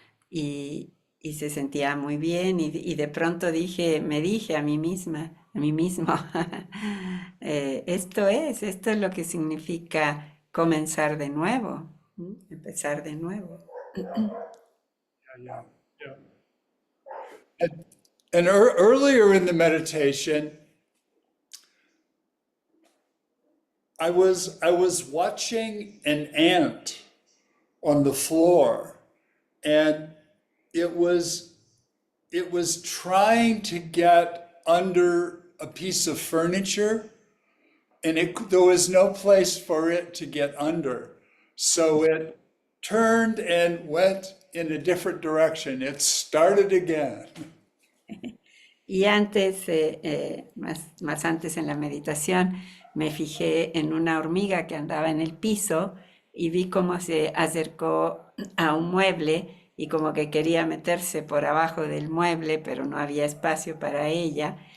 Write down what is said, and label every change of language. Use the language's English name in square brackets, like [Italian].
[Spanish] Y se sentía muy bien y de pronto me dije a mí misma, a mí mismo, esto es lo que significa comenzar de nuevo, empezar de nuevo. [English] Yeah, yeah. And, earlier in the meditation, I was watching an ant on the floor, and it was it was trying to get under a piece of furniture, and there was no place for it to get under. So it turned and went in a different direction. It started again. [Spanish] Y antes, más antes en la meditación, me fijé en una hormiga que andaba en el piso y vi cómo se acercó a un mueble y como que quería meterse por abajo del mueble, pero no había espacio para ella.